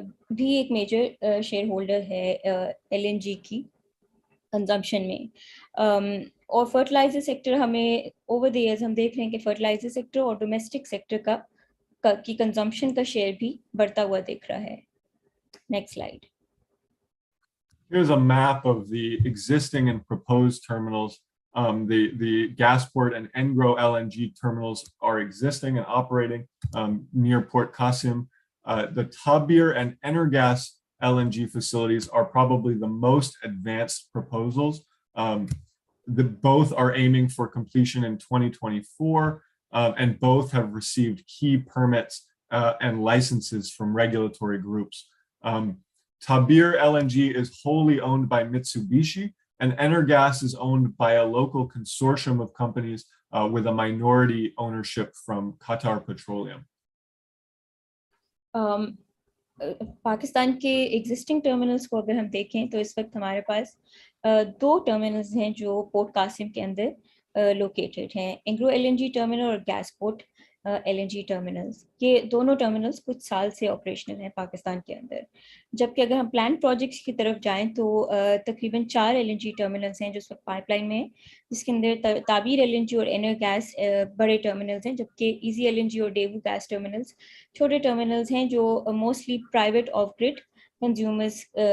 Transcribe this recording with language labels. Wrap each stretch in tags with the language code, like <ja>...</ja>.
<ur>بھی ایک major share holder ہے LNG کی کنزمپشن میں۔ اور فرٹیلائزر سیکٹر ہمیں اوور دی ایئرز ہم دیکھ رہے ہیں کہ فرٹیلائزر سیکٹر اور ڈومیسٹک سیکٹر کی کنزمپشن کا شیئر بھی بڑھتا ہوا دکھ رہا ہے۔ Next slide.</ur> <en>Here's a map of the existing and proposed terminals. The Gasport and Engro LNG terminals are existing and operating near Port Qasim. The Tabir and Energas LNG facilities are probably the most advanced proposals. Both are aiming for completion in 2024, and both have received key permits and licenses from regulatory groups. Tabir LNG is wholly owned by Mitsubishi, and Energas is owned by a local consortium of companies with a minority ownership from Qatar Petroleum.</en> <ur>Pakistan کے existing terminals کو اگر ہم دیکھیں تو اس وقت ہمارے پاس 2 terminals ہیں جو پورٹ قاسم کے اندر لوکیٹڈ ہیں، انگرو LNG ٹرمینل اور گیسپورٹ LNG ٹرمینلز۔ یہ دونوں ٹرمینلز کچھ سال سے آپریشنل ہیں پاکستان کے اندر، جبکہ اگر ہم پلان پروجیکٹس کی طرف جائیں تو تقریباً 4 LNG ٹرمینلز ہیں جو اس وقت پائپ لائن میں ہیں، جس کے اندر تعبیر LNG اور انر گیس بڑے ٹرمینلز ہیں، جبکہ ایزی LNG اور ڈیوو گیس ٹرمینلز چھوٹے ٹرمینلز ہیں جو mostly private off grid consumers</ur>